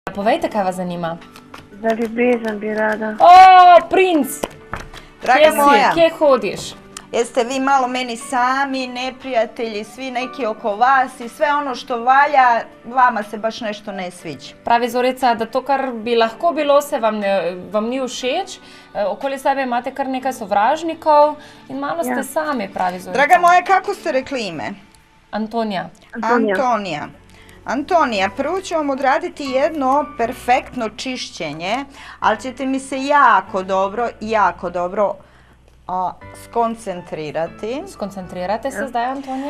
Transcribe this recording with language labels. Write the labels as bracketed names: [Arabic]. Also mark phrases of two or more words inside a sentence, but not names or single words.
[Slovenian] Povejte, kaj vas zanima. Za ljubezen bi rada. O, princ! Draga moja, Kje hodiš? [Croatian] jeste vi malo meni sami, neprijatelji, svi neki oko vas i sve ono što valja, vama se baš nešto ne sviđa. [Slovenian] Pravi Zorica, da to, kar bi lahko bilo, se vam ni všeč. Okoli sebe imate kar nekaj sovražnikov in malo ste sami, pravi Zorica. [Croatian] Draga moja, kako ste rekli ime? Antonija. Antonija, prvo ću vam odraditi jedno perfektno čišćenje, ali ćete mi se jako dobro skoncentrirati. [Slovenian] Skoncentrirate se zdaj, Antonija?